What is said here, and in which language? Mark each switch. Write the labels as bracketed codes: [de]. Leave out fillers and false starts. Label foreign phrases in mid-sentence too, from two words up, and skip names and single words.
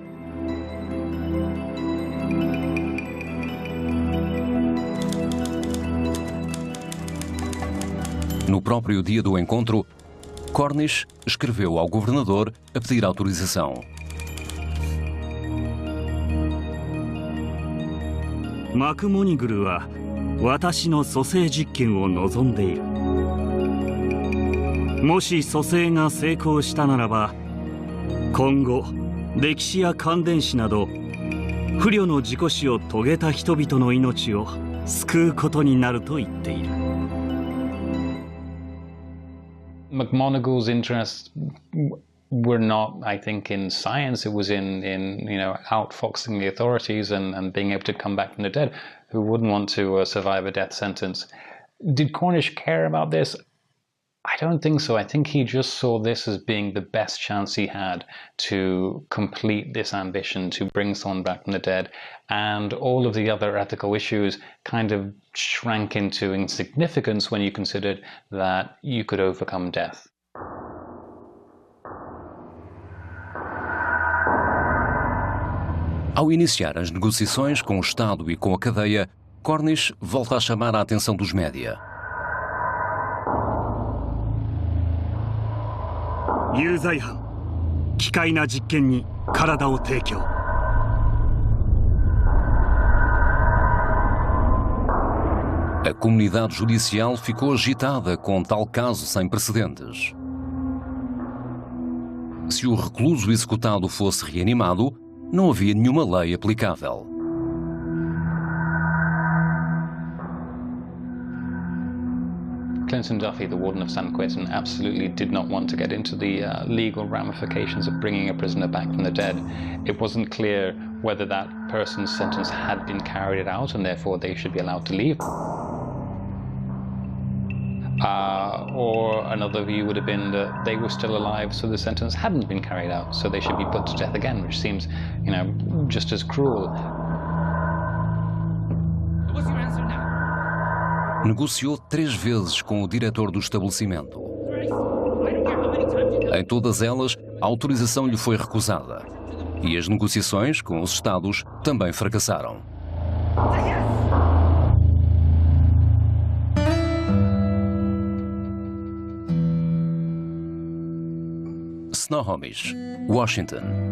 [pt] No próprio dia do encontro, Cornish escreveu ao governador a pedir autorização. [ja] McMoneagle は私の蘇生実験を望んでいる。もし蘇生が成功したならば、今後歴史や感電死など不慮の事故死を遂げた人々の命を救うことになると言っている。 [en] McMonagle's interests were not, I think, in science. It was in outfoxing the authorities and being able to come back from the dead. Who wouldn't want to survive a death sentence? Did Cornish care about this? I don't think so. I think he just saw this as being the best chance he had to complete this ambition to bring someone back from the dead, and all of the other ethical issues kind of shrank into insignificance when you considered that you could overcome death. [pt] Ao iniciar as negociações com o Estado e com a cadeia, Cornish volta a chamar a atenção dos média. [ja] 有罪犯、奇怪な実験に体を提供。 [pt] A comunidade judicial ficou agitada com tal caso sem precedentes. Se o recluso executado fosse reanimado, não havia nenhuma lei aplicável. [en] Clinton Duffy, the warden of San Quentin, absolutely did not want to get into the legal ramifications of bringing a prisoner back from the dead. It wasn't clear whether that person's sentence had been carried out and therefore they should be allowed to leave. Or another view would have been that they were still alive, so the sentence hadn't been carried out, so they should be put to death again, which seems, just as cruel. What's your answer now? [pt] Negociou 3 vezes com o diretor do estabelecimento. Em todas elas, a autorização lhe foi recusada. E as negociações com os Estados também fracassaram. Snohomish, Washington.